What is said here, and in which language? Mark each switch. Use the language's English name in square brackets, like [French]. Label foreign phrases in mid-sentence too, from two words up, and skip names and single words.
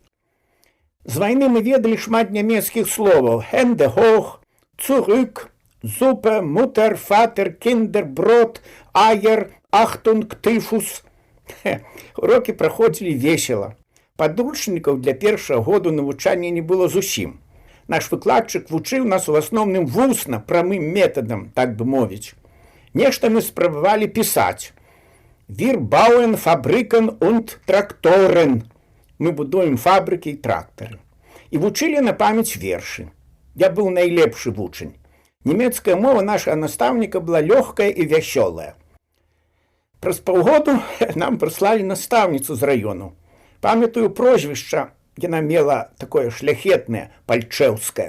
[Belarusian] З вайны мы ведалі шмат нямецкіх словаў: [German] «Hände hoch», [Belarusian] «цурык», «зупе», «мутер», «фатер», «кіндер», «брод», «аер», «ахтунг», «тыфус». Урокі праходзілі весела. Падручнікаў для першага году навучання не было зусім. Наш выкладчык вучыў нас у асноўным вусна, прамым метадам, так бы мовіць. Нешта мы спрабавалі пісаць: [German] «Wir bauen Fabriken und Traktoren». [Belarusian] Мы будуем фабрыкі і трактары. І вучылі на памяць вершы. Я быў найлепшы вучань. Нямецкая мова нашага настаўніка была лёгкая і вясёлая. Праз паўгоду нам прыслалі настаўніцу з раёну. Памятаю прозвішча, яна мела такое шляхетнае, пальчэўскае.